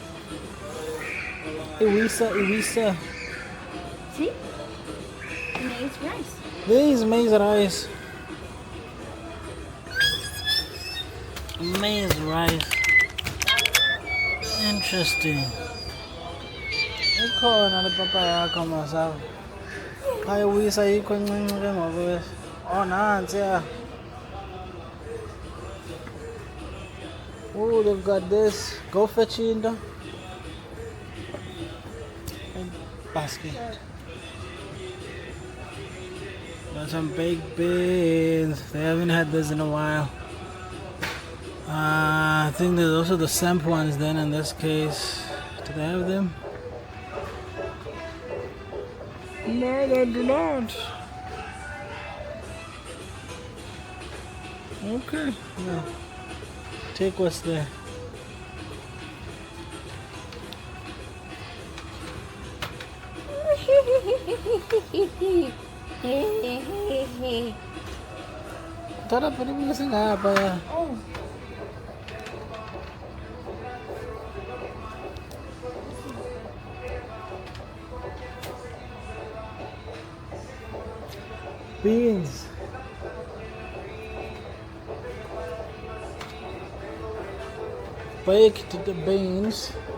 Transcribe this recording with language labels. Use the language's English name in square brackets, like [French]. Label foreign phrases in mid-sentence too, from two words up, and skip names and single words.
[English] Iwisa. See? Maize rice. There is maize rice. Maize rice. Interesting. [Xhosa] Ikhona le papa yakho masavu. Xa iwisa yikho encinci ke ngoku. Oh, nansi ya. [English] Oh, they've got this. Go fetch into. Basket. Got some baked beans. They haven't had this in a while. I think there's also the samp ones then in this case. Do they have them? No, they do not. Okay. No. Take what's there. [Filipino] Tara, pwede mo kasi nga pa. [English] Oh. Beans. Baked the beans.